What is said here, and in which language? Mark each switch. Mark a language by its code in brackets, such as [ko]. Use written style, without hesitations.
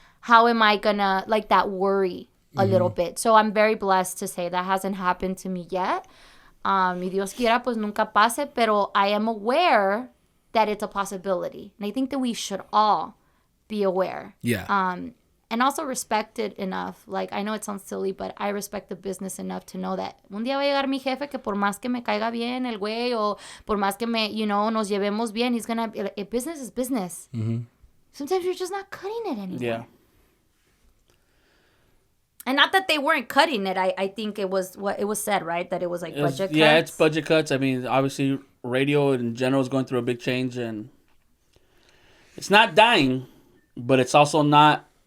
[en] How am I gonna, like, that worry a little bit. So I'm very blessed to say that hasn't happened to me yet. [es] Y Dios quiera, pues nunca pase, pero [en] I am aware that it's a possibility. And I think that we should all be aware. Yeah. And also respect it enough. Like, I know it sounds silly, but I respect the business enough to know that [es] un día va a llegar mi jefe que por más que me caiga bien el güey o por más que nos llevemos bien, [en] he's gonna be like, business is business. Sometimes you're just not cutting it anymore. Yeah. And not that they weren't cutting it. I think it was what it was said, right? That it was like budget cuts. Yeah, it's budget cuts. I mean, obviously, radio in general is going through a big change, and it's not dying, but it's also not